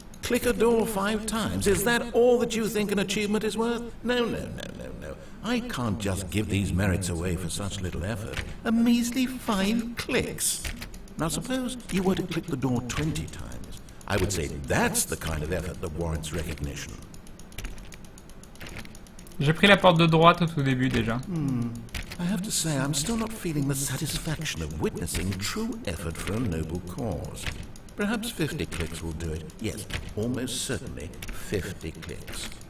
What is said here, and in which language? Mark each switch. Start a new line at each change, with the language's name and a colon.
English: Click a door 5 times. Is that all that you think an achievement is worth? No. I can't just give these merits away for such little effort. A measly 5 clicks. Now suppose you were to click the door 20 times. I would say that's the kind of effort that warrants recognition.
French: J'ai pris la porte de droite au tout début déjà.
English: I have to say, I'm still not feeling the satisfaction of witnessing true effort for a noble cause. Perhaps 50 clicks will do it. Yes, almost certainly 50 clicks.